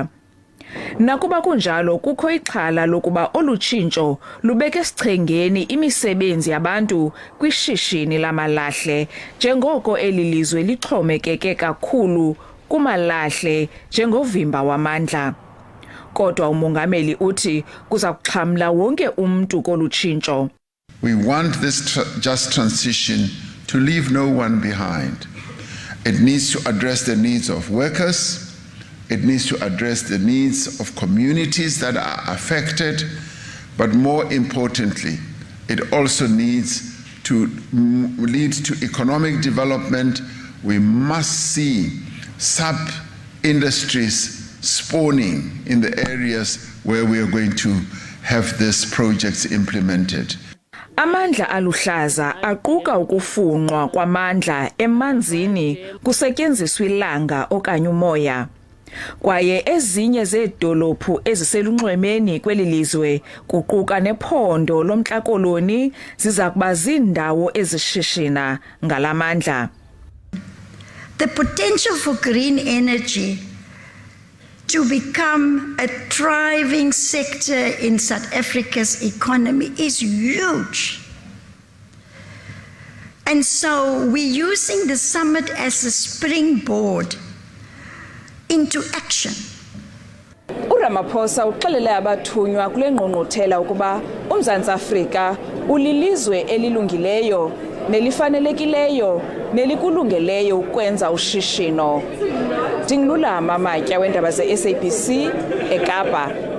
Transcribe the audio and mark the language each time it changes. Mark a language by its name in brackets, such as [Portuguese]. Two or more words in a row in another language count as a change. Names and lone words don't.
[Xhosa] Nakuba kunjalo kukho ixhala lokuba olutshintsho lubeke esichengeni imisebenzi yabantu kwishishini lamalahle njengoko elilizwe lixhomekeke kakhulu kumalahle njengovimba wamandla. Kodwa umongameli uthi kuza kuxhamla wonke umntu kolutshintsho. [English] We want this just transition to leave no one behind. It needs to address the needs of workers. It needs to address the needs of communities that are affected, but more importantly, it also needs to lead to economic development. We must see sub-industries spawning in the areas where we are going to have these projects implemented. [Xhosa] Amandla aluhlaza aquka ukufunqwa kwamandla emanzini kusetyenziswa ilanga okanye umoya. Kwaye ezinye zeedolophu eziselunxwemeni kweli lizwe kuquka nephondo lomntla Koloni ziza kuba zindawo ezishishina ngalamandla. [English] The potential for green energy to become a thriving sector in South Africa's economy is huge. And so we're using the summit as a springboard into action. [Xhosa] URamaphosa uxelele abathunywa kule ngqungquthela ukuba uMzantsi Afrika ulilizwe elilungileyo nelifanelekileyo nelikulungeleyo ukwenza ushishino. Ndingulama Amatya weendaba ze-SABC eKapa.